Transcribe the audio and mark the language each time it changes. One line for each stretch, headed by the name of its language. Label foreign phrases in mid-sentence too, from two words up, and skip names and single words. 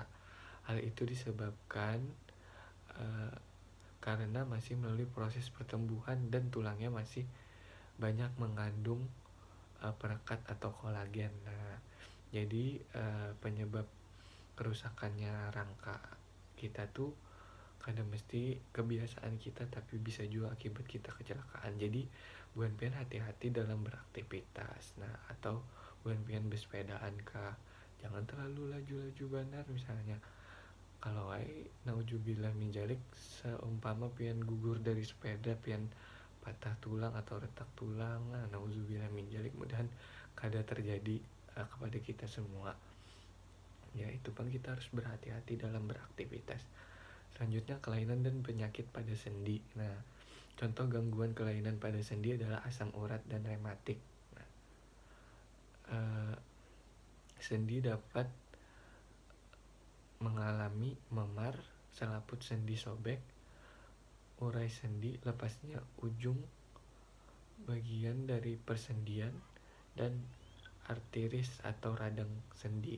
Indonesian: Hal itu disebabkan karena masih melalui proses pertumbuhan dan tulangnya masih banyak mengandung perekat atau kolagen. Nah, jadi penyebab kerusakannya rangka kita tuh kadang mesti kebiasaan kita, tapi bisa juga akibat kita kecelakaan.
Banjar: Jadi buan pian hati-hati dalam beraktivitas. Nah, atau buan pian bersepedaan kah, jangan terlalu laju-laju benar. Misalnya kalau
Arabic: نعوذ بالله من ذلك,
Banjar: seumpama pian gugur dari sepeda, pian patah tulang atau retak tulang, nah
Arabic: نعوذ بالله من ذلك,
Banjar: mudahan kada terjadi kepada kita semua.
Indonesian: Ya, itu pun kita harus berhati-hati dalam beraktivitas. Selanjutnya, kelainan dan penyakit pada sendi. Nah, contoh gangguan kelainan pada sendi adalah asam urat dan rematik. Nah, sendi dapat mengalami memar, selaput sendi sobek, urai sendi, lepasnya ujung bagian dari persendian, dan arteris atau radang sendi.